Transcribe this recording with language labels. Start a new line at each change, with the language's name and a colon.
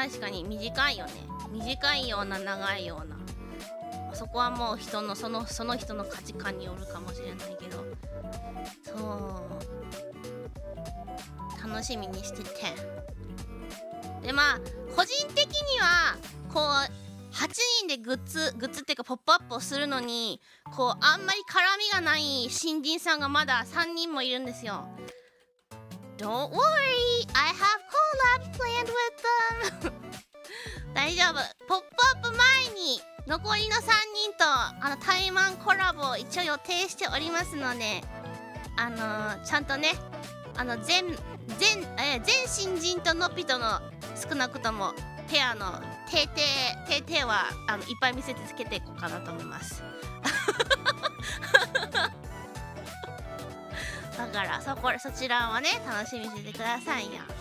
Japanese: 確かに短いよね。短いような長いような、そこはもうその人の価値観によるかもしれないけど、そう楽しみにしてて、でまあ個人的にはこう8人でグッズっていうかポップアップをするのにこうあんまり絡みがない新人さんがまだ3人もいるんですよ。
English: Don't worry, I have collab planned with them
Japanese: 大丈夫。ポップアップ前に残りの3人と対マンコラボを一応予定しておりますので、ちゃんとね全新人とのっぴとの少なくともペアの定々はいっぱい見せつけていこうかなと思いますだからそちらはね楽しみにしててくださいよ。